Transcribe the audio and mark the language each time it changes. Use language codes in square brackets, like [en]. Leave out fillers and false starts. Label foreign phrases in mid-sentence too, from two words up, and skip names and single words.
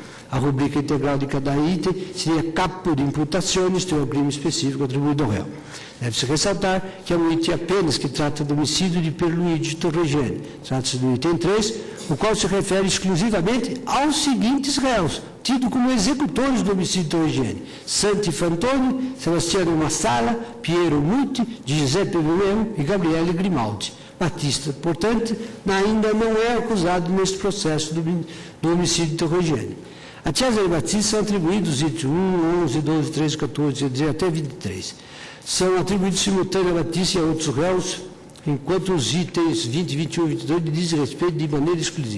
[pt] A rubrica integral de cada item seria capo de imputação, isto é, o crime específico atribuído ao réu. Deve-se ressaltar que é um item apenas que trata do homicídio de Pierluigi Torreggiani. Trata-se do item 3, o qual se refere exclusivamente aos seguintes réus, tidos como executores do homicídio Torreggiani: Santi Fantoni, Sebastiano Massala, Piero Muti, Giuseppe Romeo e Gabriele Grimaldi. Batista, portanto, ainda não é acusado neste processo do homicídio Torreggiani. A Cesare Batista são atribuídos os itens 1, 11, 12, 13, 14, até 23. São atribuídos simultaneamente a Batista e a outros réus, enquanto os itens 20, 21 e 22 dizem respeito de maneira exclusiva.